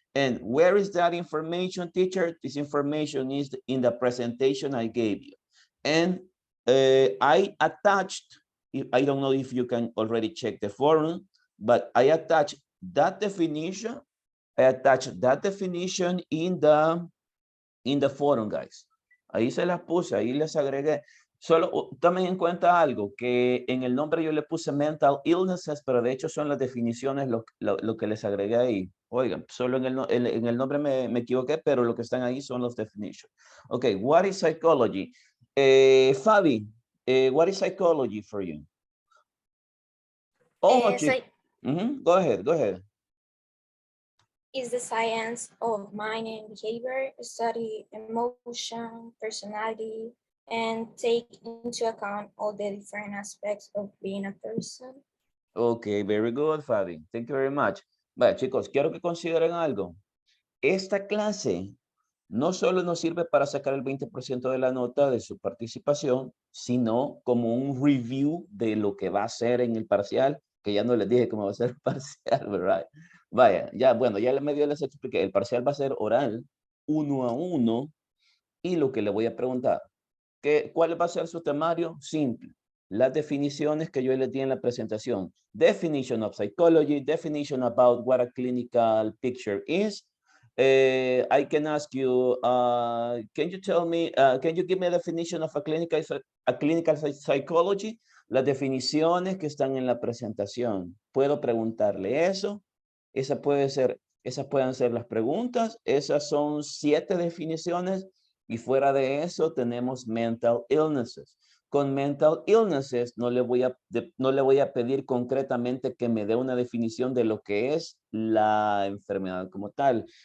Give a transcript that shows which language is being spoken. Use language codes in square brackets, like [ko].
[en] And where is that information, teacher? This information is in the presentation I gave you. And I attached, I don't know if you can already check the forum, but I attached that definition. I attached that definition in the forum, guys. [es] Ahí se las puse, ahí les agregué. Solo tomen en cuenta algo, que en el nombre yo le puse mental illnesses, pero de hecho son las definiciones lo que les agregué ahí. Oigan, solo en el nombre me equivoqué, pero lo que están ahí son los definitions. [en] Okay, what is psychology? Fabi, what is psychology for you? Oh, go ahead. Is the science of mind and behavior, study emotion, personality, and take into account all the different aspects of being a person. Okay, very good, Fabi. Thank you very much. [es] Vaya, chicos, quiero que consideren algo. Esta clase no solo nos sirve para sacar el 20% de la nota de su participación, sino como un review de lo que va a ser en el parcial, que ya no les dije cómo va a ser el parcial, ¿verdad? Vaya, ya, bueno, ya medio les expliqué. El parcial va a ser oral, 1 a 1, y lo que le voy a preguntar, ¿cuál va a ser su temario? Simple. Las definiciones que yo les di en la presentación. [en] Definition of psychology, definition about what a clinical picture is. I can ask you, can you tell me, can you give me a definition of a clinical psychology? [es] Las definiciones que están en la presentación. ¿Puedo preguntarle eso? Esas pueden ser las preguntas. Esas son 7 definiciones. Y fuera de eso tenemos mental illnesses. Con mental illnesses no le voy a pedir concretamente que me dé una definición de lo que es la enfermedad como tal.